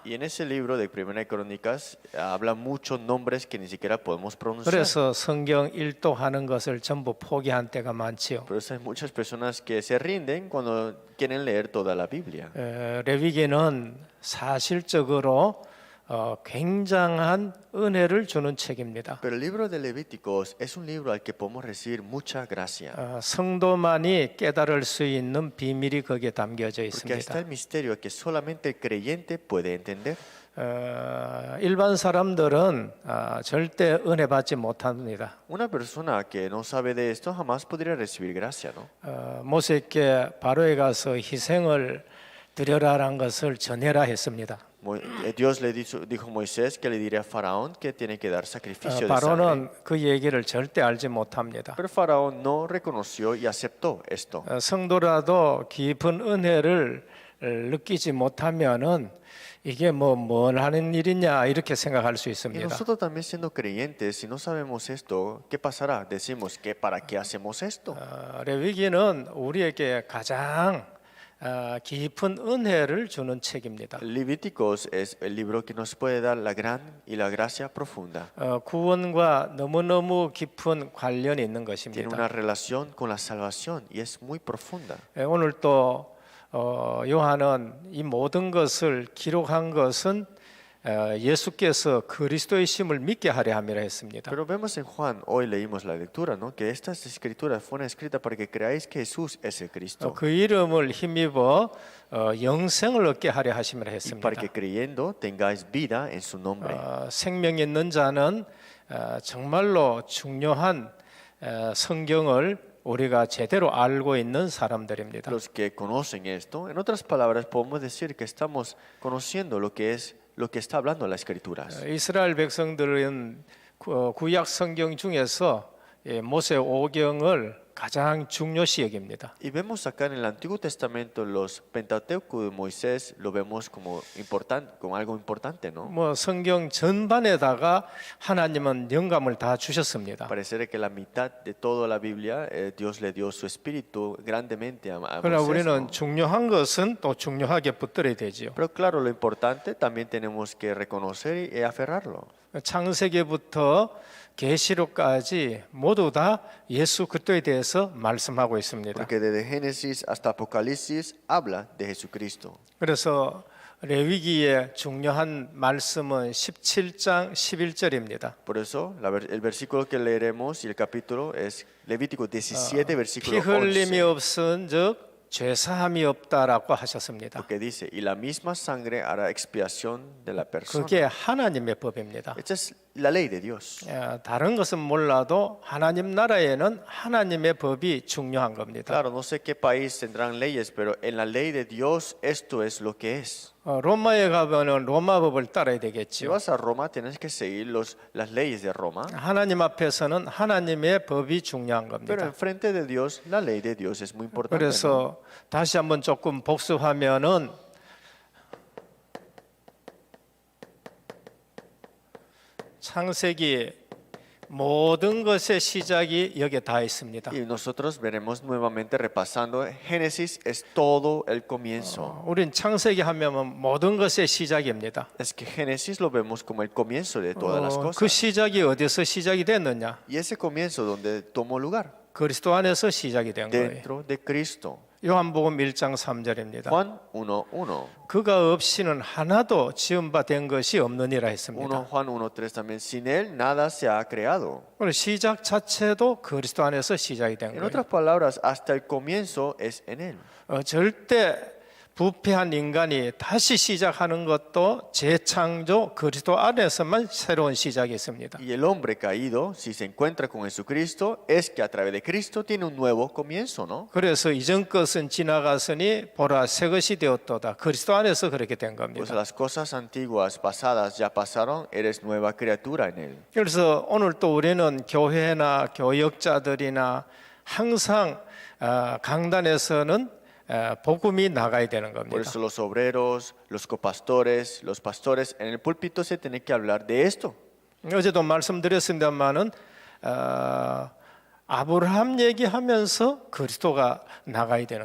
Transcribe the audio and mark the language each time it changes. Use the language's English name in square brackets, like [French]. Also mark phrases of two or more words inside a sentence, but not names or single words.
[Spanish] Y en ese libro de Primera de Crónicas habla muchos nombres que ni siquiera podemos pronunciar. [Korean] 그래서 성경 일독하는 것을 전부 포기한 때가 많지요. [Spanish] Por eso hay muchas personas que se rinden cuando quieren leer toda la Biblia. [Korean] 레위기는 사실적으로 굉장한 은혜를 주는 책입니다. [Spanish] Pero el libro de Levíticos es un libro al que podemos recibir mucha gracia. [Korean] 성도만이 깨달을 수 있는 비밀이 거기에 담겨져 [Spanish] Porque ahí está [Korean] 있습니다. [Spanish] el misterio que solamente el creyente puede entender. [Korean] 일반 사람들은 절대 은혜 받지 못합니다. [Spanish] Una persona que no sabe de esto jamás podría recibir gracia, ¿no? [Korean] 모세께 바로에 가서 희생을 드려라라는 것을 전해라 했습니다. [Spanish] Dios le dijo a Moisés que le diría a Faraón que tiene que dar sacrificio de sangre. [Korean] 바로는 그 얘기를 절대 알지 못합니다. [Spanish] Pero Faraón no reconoció y aceptó esto. [Korean] 성도라도 깊은 은혜를 느끼지 못하면은 이게 뭘 하는 일이냐 이렇게 생각할 수 [Spanish] Y [Korean] 있습니다. [Spanish] nosotros también siendo creyentes, si no sabemos esto, ¿qué pasará? Decimos que ¿para qué hacemos esto? [Korean] 레위기는 우리에게 가장 깊은 은혜를 주는 책입니다. [Spanish] Levíticos es el libro que nos puede dar la gran y la gracia profunda. [Korean] 구원과 너무너무 깊은 관련이 있는 [Spanish] Tiene [Korean] 것입니다. [Spanish] una relación con la salvación y es muy profunda. [Korean] 오늘 또 요한은 이 모든 것을 기록한 것은 예수께서 그리스도이심을 믿게 하려 함이라 했습니다. [Spanish] Pero vemos en Juan, hoy leímos la lectura, ¿no? Que estas escrituras fueron escritas para que creáis que Jesús es el Cristo. [Korean] 그 이름을 힘입어 영생을 얻게 하려 하심이라 [Spanish] Y [Korean] 했습니다. [Spanish] para que creyendo tengáis vida en su nombre. [Korean] 생명 있는 자는 정말로 중요한 성경을 우리가 제대로 알고 있는 사람들입니다. [Spanish] Los que conocen esto, en otras palabras, podemos decir que estamos conociendo lo que está hablando las escrituras. [Korean] 이스라엘 백성들은 구약 성경 중에서 모세 오경을 가장 중요시 여깁니다. [Spanish] Y vemos acá en el Antiguo Testamento los Pentateuco de Moisés, lo vemos como importante, como algo importante, ¿no? [Korean] 뭐 성경 전반에다가 하나님은 영감을 다 주셨습니다. [Spanish] Parece que la mitad de toda la Biblia, Dios le dio su espíritu grandemente a [Korean] 그러나 [Spanish] Moisés, [Korean] 우리는 [Spanish] ¿no? [Korean] 중요한 것은 또 중요하게 붙들어야 되지요. [Spanish] Pero claro, lo importante también tenemos que reconocer y aferrarlo. [Korean] 창세기부터 계시록까지 모두 다 예수 그리스도에 대해서 말씀하고 있습니다. [Spanish] Porque desde Génesis hasta Apocalipsis habla de Jesucristo. [Korean] 그래서 레위기의 중요한 말씀은 17장 11절입니다. [Spanish] Por eso, el versículo que leeremos y el capítulo es Levítico 17, [Korean] 피 [Spanish] versículo [Korean] 흘림이 [Spanish] 11. [Korean] 없은즉 죄사함이 없다라고 하셨습니다. [Spanish] Porque dice, y la misma sangre hará expiación de la persona. [Korean] 그게 하나님의 법입니다. [Spanish] Esta es la ley de Dios. [Korean] 다른 것은 몰라도 하나님 나라에는 하나님의 법이 중요한 겁니다. [Spanish] Claro, no sé qué país tendrán leyes, pero en la ley de Dios esto es lo que es. [Korean] 로마에 가면은 로마 법을 따라야 [Spanish] Si [Korean] 되겠죠. [Spanish] vas a Roma, tienes que seguir las leyes de Roma. [Korean] 하나님 앞에서는 하나님의 법이 중요한 [Spanish] Pero [Korean] 겁니다. [Spanish] enfrente de Dios, la ley de Dios es muy importante. ¿no? [Korean] 그래서 다시 한번 조금 복습하면은 창세기 모든 것의 시작이 여기에 다 있습니다. [Spanish] Y nosotros veremos nuevamente repasando, Génesis es todo el comienzo. [Korean] 우린 창세기 하면 모든 것의 시작입니다. [Spanish] Es que Génesis lo vemos como el comienzo de todas las [Korean] 그 [Spanish] cosas. [Korean] 시작이 어디서 시작이 됐느냐? [Spanish] Y ese comienzo donde tomó lugar, [Korean] 그리스도 안에서 시작이 된 거예요. [Spanish] dentro de Cristo. [Korean] 요한복음 1장 3절입니다. [Spanish] Juan 1:1. [Korean] 그가 없이는 하나도 지은 바 된 것이 없느니라 했습니다. [Spanish] Juan 1:3 también. Sin él nada se ha creado. [Korean] 오늘 시작 자체도 그리스도 안에서 시작이 된 [Spanish] En [Korean] 거예요. [Spanish] otras palabras, hasta el comienzo es en él. [Korean] 절대 부패한 인간이 다시 시작하는 것도 재창조 그리스도 안에서만 새로운 시작이 있습니다. [Spanish] Y el hombre caído, si se encuentra con Jesucristo, es que a través de Cristo tiene un nuevo comienzo, ¿no? [Korean] 그래서 이전 것은 지나갔으니 보라 새 것이 되었도다. 그리스도 안에서 그렇게 된 [Spanish] Pues [Korean] 겁니다. [Spanish] las cosas antiguas, pasadas, ya pasaron, eres nueva criatura en él. [Korean] 그래서 오늘 또 우리는 교회나 교역자들이나 항상 강단에서는 복음이 나가야 되는 [Spanish] Por [Korean] 겁니다. [Spanish] eso los obreros, los copastores, los pastores, en el púlpito se tiene que hablar de esto. [Korean] 어제도 말씀드렸습니다만은 아브라함 얘기하면서 그리스도가 나가야 되는